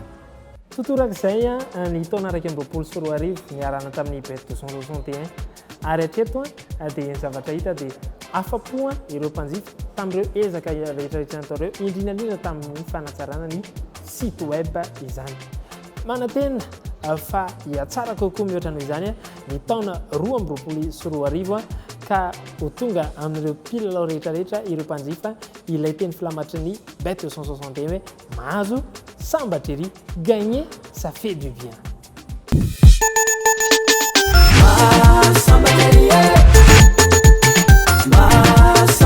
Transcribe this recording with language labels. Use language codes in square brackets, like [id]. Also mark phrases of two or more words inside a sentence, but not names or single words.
[mg] Totorak'izay ny taona 2024 niarana tamin'ny bet 261 ary hatreto dia ny zavatra hita dia afapo ireo mpanjifa tamin'ireo ezaka rehetrarehetra nataoreo indrindrandrindra tamin'ny fanatsarana ny [fr] site web [mg] izany. Manantena fa hiatsara kokoa mihoatra noho izany ny taona 2024 ka ho tonga amin'ireo mpilalao rehetrarehetra ireo mpanjifa ilay teny filamatry ny bet 261 hoe mahazo sambatra ery [fr] gagné ça fait du bien. [mg] Sambatra ery